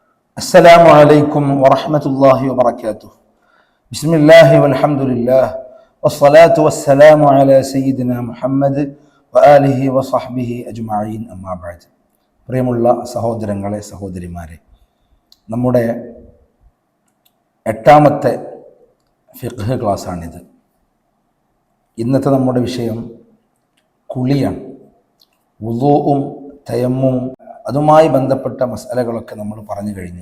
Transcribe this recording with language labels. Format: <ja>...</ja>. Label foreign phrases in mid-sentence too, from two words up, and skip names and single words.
<ar>السلام عليكم ورحمة الله وبركاته. بسم الله والحمد لله والصلاة والسلام على سيدنا محمد وآله وصحبه أجمعين أما بعد.</ar> <ml>പ്രിയമുള്ള സഹോദരങ്ങളെ സഹോദരിമാരെ, നമ്മുടെ 8ാമത്തെ ഫിഖ് ക്ലാസ്സാണിത്. ഇന്നത്തെ നമ്മുടെ വിഷയം കുളിയാണ്. വുളൂഉം തയമ്മുമും അതുമായി ബന്ധപ്പെട്ട മസലകളൊക്കെ നമ്മൾ പറഞ്ഞു കഴിഞ്ഞു.</ml>